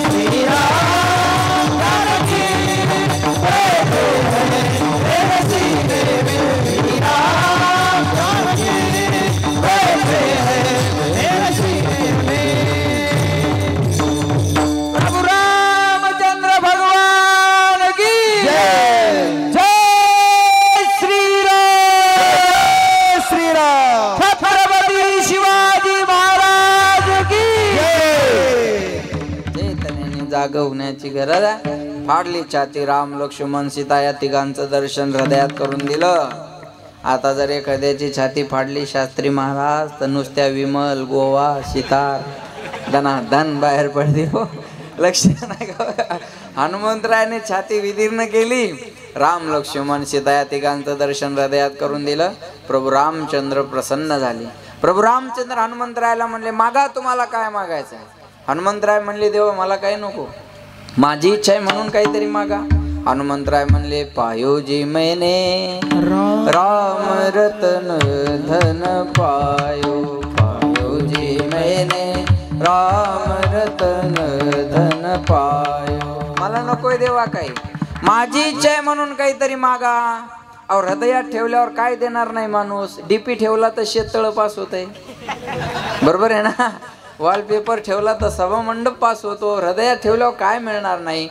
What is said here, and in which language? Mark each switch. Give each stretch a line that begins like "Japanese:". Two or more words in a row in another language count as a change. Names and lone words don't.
Hindi: श्री राम बैठे हैं मेरे सीने में. श्री राम बैठे हैं मेरे सीने में. प्रभु रामचंद्र भगवान की जय. जय श्री राम. श्री राम. छत्रपती शिवाजी महाराज की जय.
Marathi: चैतन्याने जागवण्याची गरज आहे. फाडली छाती. राम लक्ष्मण सीता या तिघांचं दर्शन हृदयात करून दिलं आता जर एखाद्याची छाती फाडली शास्त्री महाराज तर नुसत्या विमल गोवा सितार धनाधन बाहेर पडते हो. लक्ष नाही का? हनुमंतरायाने छाती विदीर्ण केली. राम लक्ष्मण सीता या तिघांचं दर्शन हृदयात करून दिलं. प्रभू रामचंद्र प्रसन्न झाले. प्रभू रामचंद्र हनुमंतरायाला म्हणले मागा तुम्हाला काय मागायचं आहे. हनुमंतराय म्हणले देवा मला काही नको, माझी इच्छा आहे म्हणून काहीतरी मागा. हनुमंतराय म्हणले
Hindi: पायो जी मैंने राम रतन धन पायो, पायो जी मैंने राम रतन धन पायो.
Marathi: मला नकोय देवा काही, माझी इच्छा आहे म्हणून काहीतरी मागा. अहो हृदयात ठेवल्यावर काय देणार नाही माणूस. डीपी ठेवला तर शेततळ पास होत आहे, बरोबर आहे ना. वॉलपेपर ठेवला तर सभामंडप पास होतो. हृदयात ठेवल्यावर काय मिळणार नाही.